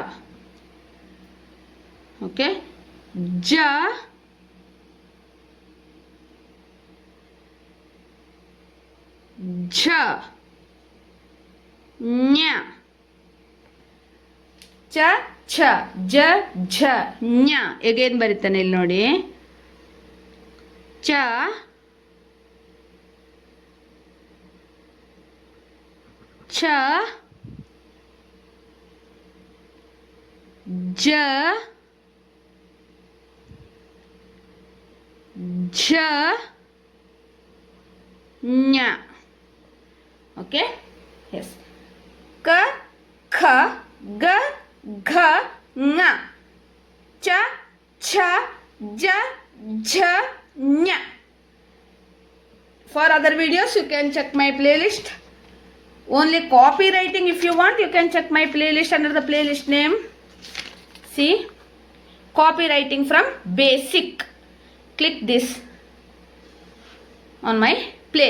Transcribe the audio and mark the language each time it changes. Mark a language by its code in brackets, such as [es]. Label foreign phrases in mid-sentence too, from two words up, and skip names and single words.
[kn] ಓಕೆ. ಜ ಝ ಞ. ಚ ಛ ಜ ಝ ಞ. ಎಗೇನ್ ಬರೀತಾನೆ ಇಲ್ಲಿ ನೋಡಿ. [hi] च छ ज झ ञ. [en] Okay, yes. [hi] क ख ग घ ङ च छ ज झ ञ. [en] For other videos you can check my playlist. Only copywriting, if you want, you can check my playlist under the playlist name. See, copywriting from basic. Click this on my playlist.